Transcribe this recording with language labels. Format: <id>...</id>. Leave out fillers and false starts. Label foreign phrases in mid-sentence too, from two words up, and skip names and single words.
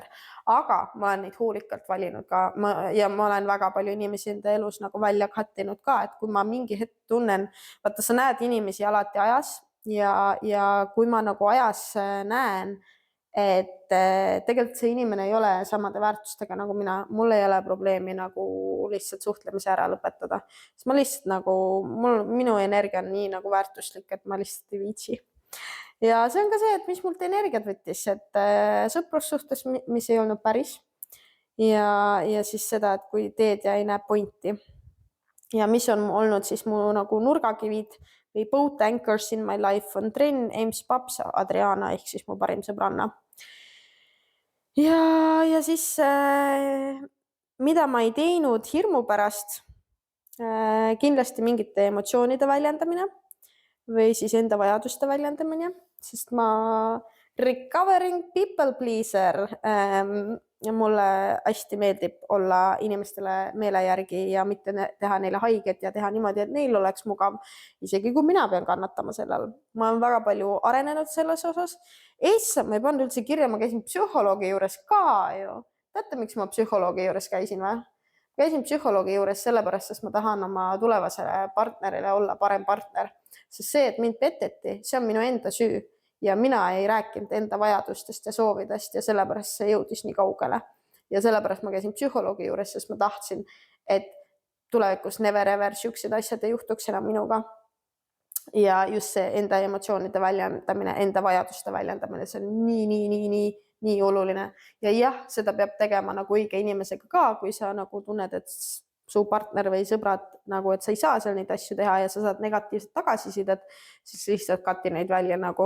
<et>Aga ma olen neid hoolikalt valinud ka ja ma olen väga palju inimesi enda elus nagu välja kattinud ka, et kui ma mingi hetk tunnen, vaata sa näed inimesi alati ajas ja kui ma nagu ajas näen, et tegelikult see inimene ei ole samade väärtustega nagu mina, mul ei ole probleemi nagu lihtsalt suhtlemise ära lõpetada, sest ma lihtsalt nagu, minu energia on nii nagu väärtuslik, et ma lihtsalt ei viitsi. Ja see on ka see, et mis mult energiat võttis, et sõprussuhtes, mis ei olnud päris ja siis seda, et kui teed ja ei näe pointi. Ja mis on olnud siis mu nagu nurgakivid või</et> <en>boat anchors in my life</en> <et>on Trenn, Ems Paps, Adriana ehk siis mu parim sõbranna. Ja siis mida ma ei teinud hirmu pärast, kindlasti mingite emotsioonide väljendamine või siis enda vajaduste väljendamine, sest ma</et> <en>recovering people pleaser</en> <et>ja mulle hästi meeldib olla inimestele meele järgi ja mitte teha neile haiget ja teha niimoodi, et neil oleks mugav, isegi kui mina pean kannatama sellel. Ma olen väga palju arenenud selles osas. Ma ei pannud üldse kirja, ma käisin psühholoogi juures ka ju. Teate, miks ma psühholoogi juures käisin või? Käisin psühholoogi juures sellepärast, sest ma tahan oma tulevasele partnerile olla parem partner. Sest see, et mind peteti, see on minu enda süü. Ja mina ei rääkinud enda vajadustest ja soovidest ja sellepärast see jõudis nii kaugele. Ja sellepärast ma käisin psühholoogi juures, sest ma tahtsin, et tulevikus</et> <en>never ever</en> <et>siuksed asjad ei juhtuks enam minuga. Ja just see enda emotsioonide väljendamine, enda vajaduste väljendamine, see on nii oluline. Ja jah, seda peab tegema nagu õige inimesega ka, kui sa nagu tunned, et su partner või sõbrad, nagu, et sa ei saa seal neid asju teha ja sa saad negatiivset tagasisidet, siis lihtsalt kati neid välja nagu.</et>